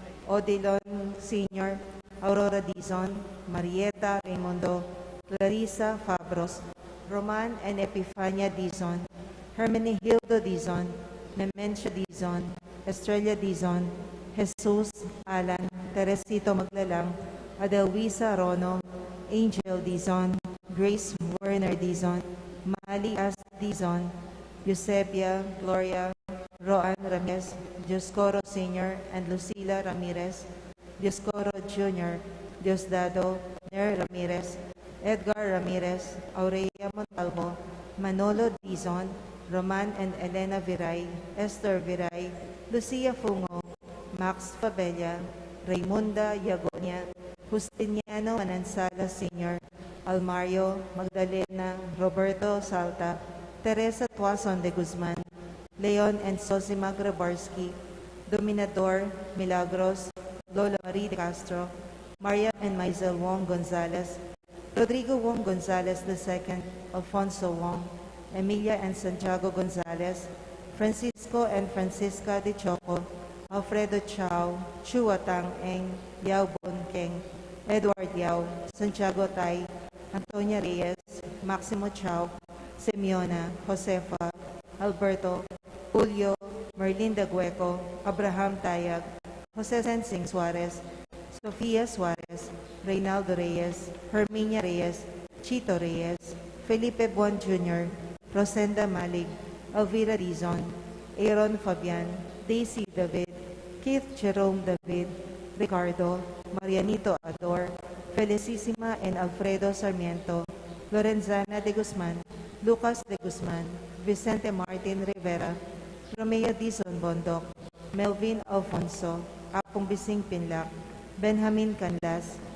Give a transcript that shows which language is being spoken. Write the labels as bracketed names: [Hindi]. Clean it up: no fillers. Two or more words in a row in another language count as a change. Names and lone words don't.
[Filipino] Odilon Sr., Aurora Dizon, Marieta Raimundo, Clarissa Fabros, Roman and Epifania Dizon, Hermenegildo Dizon, Nemencio Dizon, Estrella Dizon, Jesus Alan, Teresito Maglalang, Adelwisa Rono, Angel Dizon, Grace Werner Dizon, Mali As Dizon, Eusebia Gloria, Roan Ramirez, Dioscoro Sr. and Lucila Ramirez, Dioscoro Jr., Diosdado Ner Ramirez, Edgar Ramirez, Aurelia Montalvo, Manolo Dizon, Roman and Elena Viray, Esther Viray, Lucia Fungo, Max Fabella, Raymunda Yagonia, Justiniano Manansala Sr., Almario, Magdalena, Roberto Salta, Teresa Tuason de Guzman, Leon and Sosima Grabarski, Dominador Milagros, Lola Marie de Castro, Maria and Maisel Wong Gonzalez, Rodrigo Wong Gonzalez II, Alfonso Wong, Emilia and Santiago Gonzalez, Francisco and Francisca de Choco, Alfredo Chao, Chua Tang Eng, Yao Bon Keng, Edward Yao, Santiago Tai, Antonia Reyes, Maximo Chao, Simeona, Josefa, Alberto, Julio, Merlinda Gueco, Abraham Tayag, Jose Sensing Suarez, Sofia Suarez, Reynaldo Reyes, Herminia Reyes, Chito Reyes, Felipe Buon Jr., Rosenda Malig, Elvira Dizon, Aaron Fabian, Daisy David, Keith Jerome David, Ricardo, Marianito Ador, Felicissima and Alfredo Sarmiento, Lorenzana de Guzman, Lucas de Guzman, Vicente Martin Rivera, Romeo Dizon Bondoc, Melvin Alfonso, Apong Bising Pinlac, Benjamin Canlas,